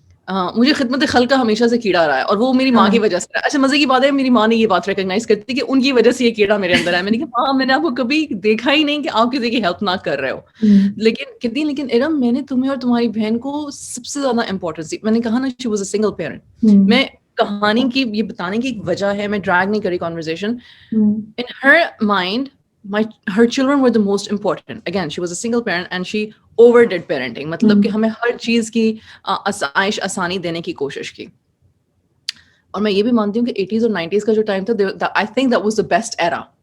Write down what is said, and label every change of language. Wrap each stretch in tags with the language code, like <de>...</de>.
<ur>مجھے خدمت خلق کا ہمیشہ سے کیڑا رہا ہے اور وہ میری ماں کی وجہ سے. اچھا مزے کی بات ہے میری ماں نے یہ بات ریکگنائز کرتی کہ ان کی وجہ سے یہ کیڑا میرے اندر ہے. میں نے کہا ہاں میں نے آپ کو کبھی دیکھا ہی نہیں کہ آپ کسی کی ہیلپ نہ کر رہے ہو. لیکن ارم میں نے تمہیں اور تمہاری بہن کو سب سے زیادہ امپورٹنس دی. میں نے کہا نا</ur> <en>She was a single parent.</en> <ur>میں کہانی کی یہ بتانے کی ایک وجہ ہے, میں ڈریگ نہیں کری conversation.</ur> <en>In her mind her children were the most important. Again, she was a single parent and she overdid parenting.</en> <ur>مطلب کہ ہمیں ہر چیز کی آسائش آسانی دینے کی کوشش کی. اور میں یہ بھی مانتی ہوں کہ 80s اور 90s کا جو ٹائم تھا,</ur> <en>I think that was the best era.</en>